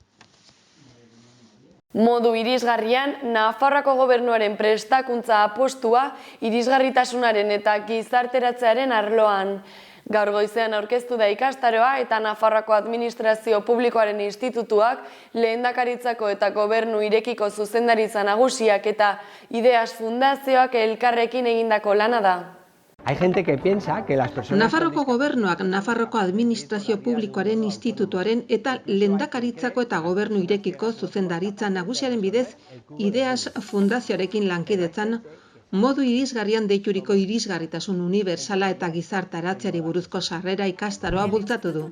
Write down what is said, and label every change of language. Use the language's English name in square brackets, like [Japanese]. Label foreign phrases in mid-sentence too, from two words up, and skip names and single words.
[Basque] Modu irisgarrian, Nafarroako gobernuaren prestakuntza apostua irisgarritasunaren eta gizarteratzearen arloan. Gaur goizean aurkeztu da ikastaroa eta Nafarroako Administrazio Publikoaren Institutuak, Lehendakaritzako eta Gobernu Irekiko Zuzendaritza Nagusiak eta Ideas Fundazioak elkarrekin egindako lana da. [Spanish] Hay gente que piensa que las personas... [Basque] Nafarroko gobernuak, Nafarroko Administrazio Publikoaren Institutuaren eta Lehendakaritzako eta Gobernu Irekiko Zuzendaritza Nagusiaren bidez Ideas Fundazioarekin lankidetzan modu irisgarrian deituriko irisgarritasun unibertsala eta gizarteratzeari buruzko sarrera ikastaroa bultzatu du.